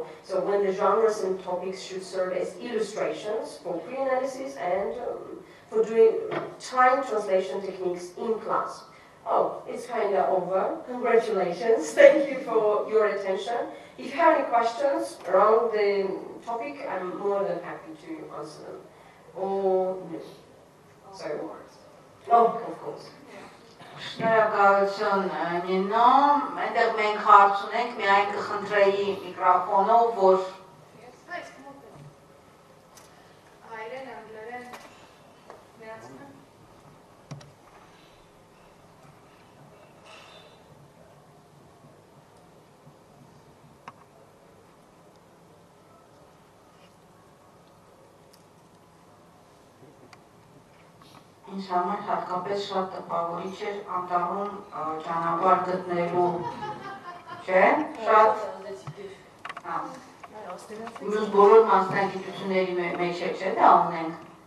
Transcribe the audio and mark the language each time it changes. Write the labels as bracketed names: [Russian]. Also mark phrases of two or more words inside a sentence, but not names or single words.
[English] So when the genres and topics should serve as illustrations for pre-analysis and for doing time translation techniques in class. Oh, it's kind of over. Congratulations. Thank you for your attention. If you have any questions around the topic, I'm more than happy to answer them. Or no. So, of course. [Armenian] Շնորհակալություն Նինո, այնտեղ մենք հարց ունենք, միայն կխնդրեի միկրոֆոնով, որ հայերեն, անգլերեն միացնեմ։ ինձ համար հատկապես շատ տպավորիչ էր անտառում ճանապարհ գտնելու, չէ՞, շատ մյուս բոլոր մասնագիտությունների մեջ է, չէ՞, դա ունենք։